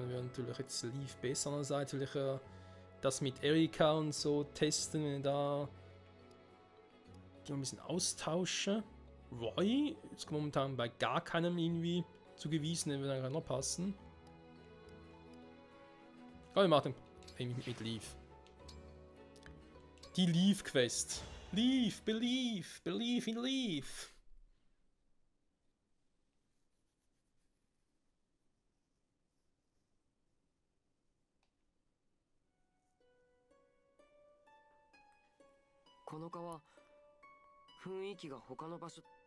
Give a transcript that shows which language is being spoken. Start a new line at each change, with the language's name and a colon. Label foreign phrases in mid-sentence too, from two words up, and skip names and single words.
German: Wir werden natürlich jetzt Leaf besser. Andererseits will ich das mit Erika und so testen, wenn ich da die ein bisschen austauschen. Roy ist momentan bei gar keinem irgendwie zugewiesen, den würde dann noch passen. Oh, wir machen mit Leaf. Die Leaf Quest. Leaf,
English: believe in Leaf.
Japanese: この川, 雰囲気が他の場所。